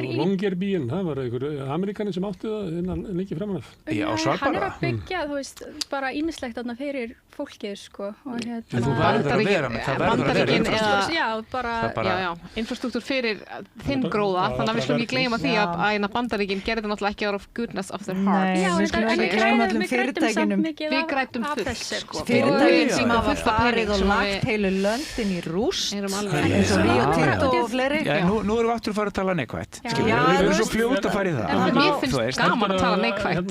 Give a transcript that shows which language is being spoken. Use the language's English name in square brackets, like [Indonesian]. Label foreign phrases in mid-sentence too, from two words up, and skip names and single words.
[Icelandic] Svo Longyearbyen, það var einhver Amerikanin sem átti það innan lengi framan af. Já, Nei, Svalbarða. hann er að byggja, þú veist, bara ýmislegt þarna fyrir fólkið, sko. Og En þú verður að vera með, það verður að vera Bandaríkin infrastruktúr. Já, bara, Það bara- Já, infrastruktúr fyrir þinn gróða, Já, þannig að við skulum ekki gleyma því Já. að Bandaríkin gerði náttúrulega ekki [English] out of goodness of their heart. [Icelandic] Nei, já, við en skulum en ekki við gleyma græðum öllum samt fyrirtækjunum. mikið Við af- græddum af fullt, þessu, sko. Fyrirtækin Já, sem já, hafa fullt af farið pening og sem lagt við- heilu löndin í rúst, Erum alveg eins og Já, Rio já. Tinto og fleiri. Já, nú erum við aftur að fara að tala neikvætt. Já. Skilur, Já, við erum þú svo veist- fljót að fara í það. En En mér Þú finnst veist, gaman að tala neikvætt. Hérna,